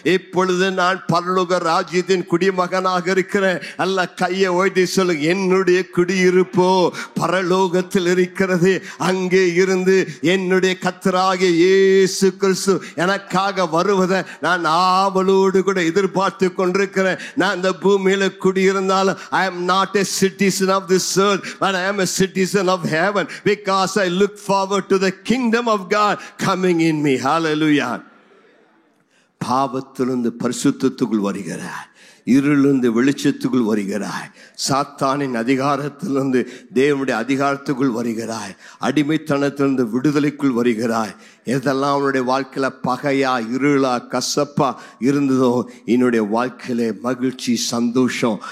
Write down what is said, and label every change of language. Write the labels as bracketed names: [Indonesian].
[Tamil] இப்பொழுது நான் பரலோக ராஜ்யத்தின் குடிமகனாக இருக்கிறேன். அல்ல கையை ஓய்தி சொல்லுங்க, என்னுடைய குடியிருப்போ பரலோகத்தில் இருக்கிறது. அங்கே இருந்து என்னுடைய கர்த்தராகிய இயேசு கிறிஸ்து எனக்காக வருவதை நான் ஆவலோடு கூட எதிர்பார்த்து கொண்டிருக்கிறேன். நான் இந்த பூமியில குடியிருந்தாலும் [English] I am not a citizen of this earth, but I am a citizen of heaven, because I look forward to the kingdom of God coming in me. Hallelujah. [Tamil] பாவத்திலிருந்து பரிசுத்தத்துக்குள் வருகிறார், இருளிலிருந்து வெளிச்சத்துக்குள் வருகிறாய், சாத்தானின் அதிகாரத்திலிருந்து தேவனுடைய அதிகாரத்துக்குள் வருகிறாய், அடிமைத்தனத்திலிருந்து விடுதலைக்குள் வருகிறாய். எதெல்லாம் அவனுடைய வாழ்க்கையில பகையா, இருளா, கசப்பா இருந்ததோ என்னுடைய வாழ்க்கையில மகிழ்ச்சி, சந்தோஷம்.